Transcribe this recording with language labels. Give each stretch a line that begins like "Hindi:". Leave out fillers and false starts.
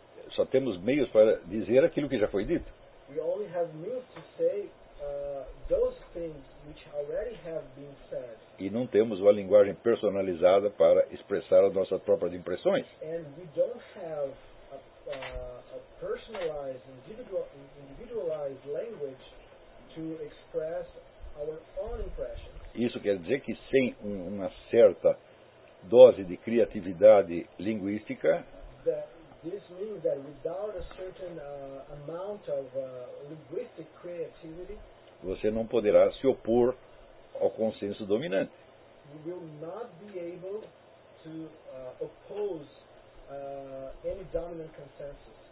Portuguese: Só temos meios para dizer aquilo que já foi dito.
English: We only have means to say, those things which already have been said.
Portuguese: E não temos uma linguagem personalizada para expressar as nossas próprias impressões.
English: And we don't have a personalized, individualized language to express our own impressions.
Portuguese: Isso quer dizer que sem uma certa dose de criatividade linguística,
English: this means that without a certain amount of linguistic creativity,
Portuguese: você não poderá se opor ao consenso dominante.
English: You will not be able to oppose any dominant consensus.